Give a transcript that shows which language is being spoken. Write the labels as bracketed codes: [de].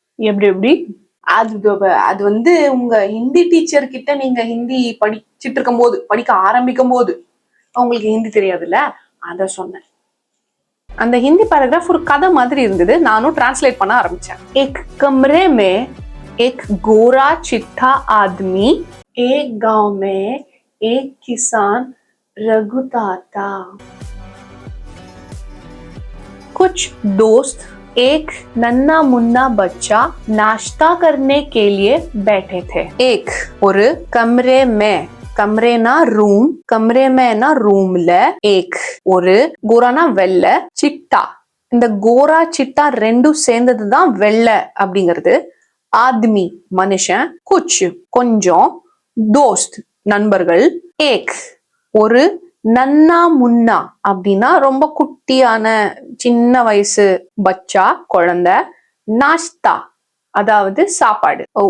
[ta] எப்படி அது வந்து உங்க ஹிந்தி டீச்சர் கிட்ட நீங்க ஹிந்தி படிச்சுட்டு இருக்கும் போது, படிக்க ஆரம்பிக்கும் போது உங்களுக்கு ஹிந்தி தெரியாதுல்ல, அத சொன்னேன். அந்த ஹிந்தி பேராகிராஃப் ஒரு கதை மாதிரி இருந்தது. நானும் டிரான்ஸ்லேட் பண்ண ஆரம்பிச்சேன். [hi] एक कमरे में एक गोरा चिट्ठा आदमी, एक गांव में एक किसान रघुता था। कुछ दोस्त एक नन्ना मुन्ना बच्चा नाश्ता करने के लिए बैठे थे। [ta] एक ஒரு कमरे में, கம்ரேனா ரூம், கம்ரே மேனா ரூம்ல, ஏக் ஒரு, கோரானா வெள்ள, சிட்டா இந்த கோரா சிட்டா ரெண்டும் சேர்ந்ததுதான் வெள்ள அப்படிங்கிறது, ஆத்மி மனுஷன், குச் கொஞ்சம், தோஸ்த் நண்பர்கள், ஏக் ஒரு, நன்னா முன்னா அப்படின்னா ரொம்ப குட்டியான சின்ன வயசு பச்சா குழந்தை, நாஸ்தா அதாவது சாப்பாடு.